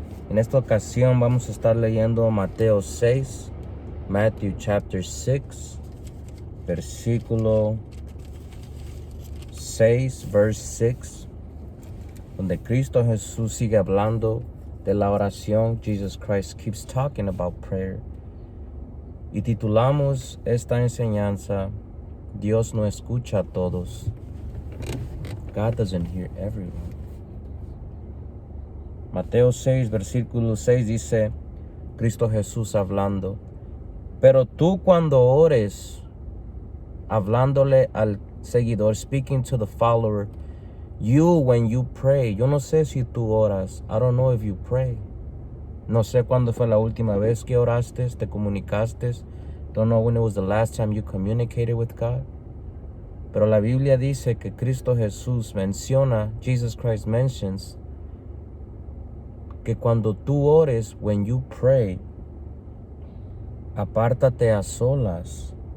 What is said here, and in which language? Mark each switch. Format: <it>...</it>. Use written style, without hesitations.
<es>En esta ocasión vamos a estar leyendo Mateo 6,</es> <en>Matthew chapter 6,</en> <es>versículo 6,</es> <en>verse 6,</en> <es>donde Cristo Jesús sigue hablando de la oración.</es> <en>Jesus Christ keeps talking about prayer.</en> <es>Y titulamos esta enseñanza, Dios no escucha a todos.</es> <en>God doesn't hear everyone.</en> <es>Mateo 6, versículo 6 dice, Cristo Jesús hablando, pero tú cuando ores, hablándole al seguidor,</es> <en>speaking to the follower, you when you pray,</en> <es>yo no sé si tú oras,</es> <en>I don't know if you pray.</en> <es>No sé cuándo fue la última vez que oraste, te comunicaste.</es> <en>Don't know when it was the last time you communicated with God.</en> <es>Pero la Biblia dice que Cristo Jesús menciona,</es> <en>Jesus Christ mentions,</en> <es>que cuando tú ores,</es> <en>when you pray,</en> <es>apártate a solas.</es>